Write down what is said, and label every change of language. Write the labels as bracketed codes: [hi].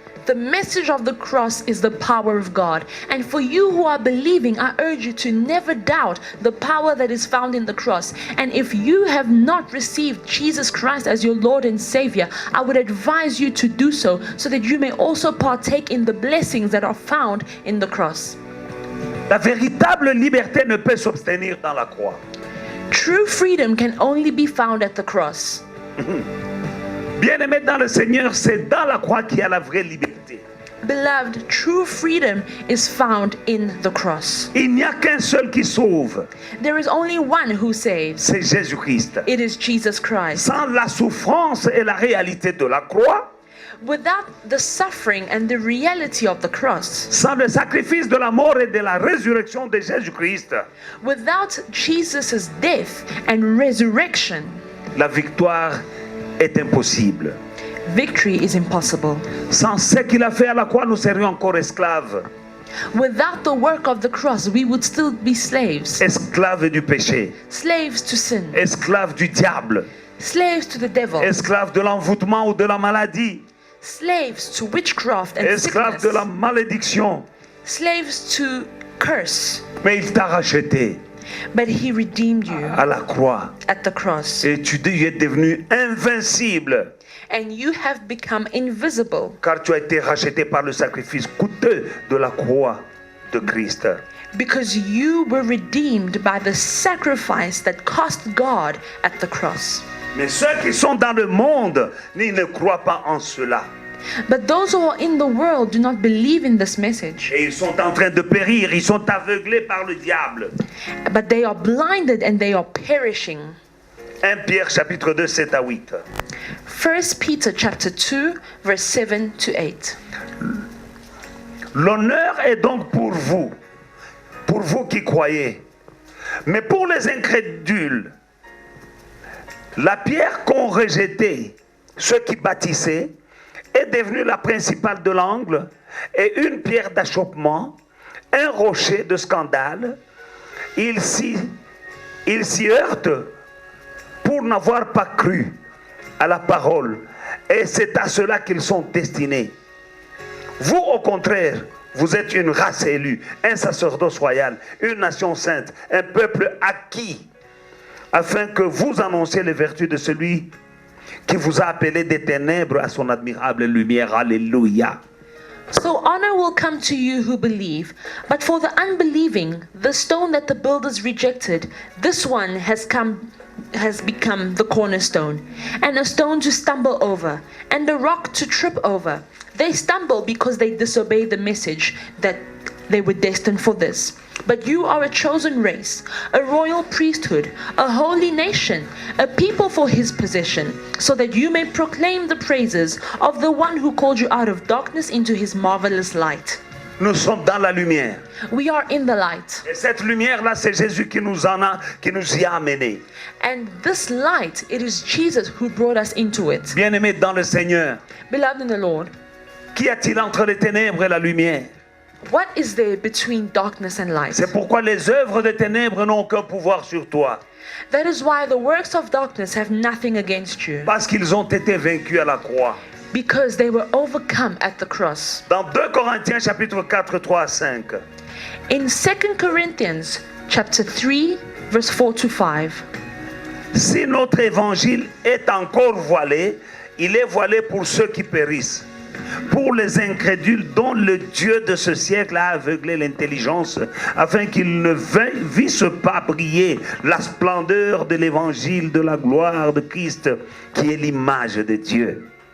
[en] The message of the cross is the power of God. And for you who are believing, I urge you to never doubt the power that is found in the cross. And if you have not received Jesus Christ as your Lord and Savior, I would advise you to do so that you may also partake in the blessings that are found in the cross. [fr] La véritable liberté ne peut s'obtenir dans la croix. [en] True freedom can only be found at the cross. [fr] Bien-aimé dans le Seigneur, c'est dans la croix qu'il y a la vraie liberté. [en] Beloved, true freedom is found in the cross. [fr] Il n'y a qu'un seul qui sauve, [en] There is only one who saves. [fr] c'est Jésus-Christ. [en] It is Jesus Christ. [fr] Sans la souffrance et la réalité de la croix, [en] Without the suffering and the reality of the cross, [fr] sans le sacrifice de la mort et de la résurrection de Jésus-Christ, [en] without Jesus' death and resurrection, [fr] la victoire est impossible. [en] victory is impossible. [fr] Sans ce qu'il a fait à la croix, nous serions encore esclaves. [en] Without the work of the cross, we would still be slaves. [fr] Esclaves du péché, [en] Slaves to sin. [fr] esclaves du diable, [en] Slaves to the devil. [fr] esclaves de l'envoûtement ou de la maladie, [en] Slaves to witchcraft and [fr] esclaves de la [en] sickness. [fr] malédiction. [en] Slaves to curse. [fr] Mais il t'a racheté [en] But he redeemed you [fr] à la croix [en] at the cross. [fr] et tu es devenu invincible [en] And you have become invisible [fr] car tu as été racheté par le sacrifice coûteux de la croix de Christ. [en] because you were redeemed by the sacrifice that cost God at the cross. [fr] Mais ceux qui sont dans le monde, ils ne croient pas en cela. [en] But those who are in the world do not believe in this message, [fr] Et ils sont en train de périr, ils sont aveuglés par le diable. [en] but they are blinded and they are perishing. [fr] 1 Pierre chapitre 2, 7 à 8. [en] 1 Peter chapter 2 verse 7 to 8. [fr] L'honneur est donc pour vous qui croyez. Mais pour les incrédules, la pierre qu'ont rejetée ceux qui bâtissaient est devenue la principale de l'angle et une pierre d'achoppement, un rocher de scandale. Ils s'y heurtent pour n'avoir pas cru à la parole. Et c'est à cela qu'ils sont destinés. Vous, au contraire, vous êtes une race élue, un sacerdoce royal, une nation sainte, un peuple acquis, afin que vous annonciez les vertus de celui qui vous a appelé des ténèbres à son admirable lumière. Alléluia. [en] So honor will come to you who believe, but for the unbelieving, the stone that the builders rejected, this one has come has become the cornerstone, and a stone to stumble over, and a rock to trip over. They stumble because they disobey the message that they were destined for this. But you are a chosen race, a royal priesthood, a holy nation, a people for his possession, so that you may proclaim the praises of the one who called you out of darkness into his marvelous light. [fr] Nous sommes dans la lumière. [en] We are in the light. [fr] Et cette lumière-là, c'est Jésus qui nous y a amenés. [en] And this light, it is Jesus who brought us into it. [fr] Bien-aimés dans le Seigneur, [en] Beloved in the Lord, [fr] qu'y a-t-il entre les ténèbres et la lumière? [en] what is there between darkness and light? [fr] C'est pourquoi les œuvres des ténèbres n'ont aucun pouvoir sur toi. [en] That is why the works of darkness have nothing against you, [fr] Parce qu'ils ont été vaincus à la croix. [en] because they were overcome at the cross. [fr] Dans 2 Corinthiens chapitre 4, 3 à 5. [en] In 2 Corinthians chapter 3, verse 4 to 5, [fr] Si notre évangile est encore voilé, il est voilé pour ceux qui périssent, pour les incrédules dont le Dieu de ce siècle a aveuglé l'intelligence, afin qu'ils ne vissent pas briller la splendeur de l'évangile de la gloire de Christ, qui est l'image de Dieu.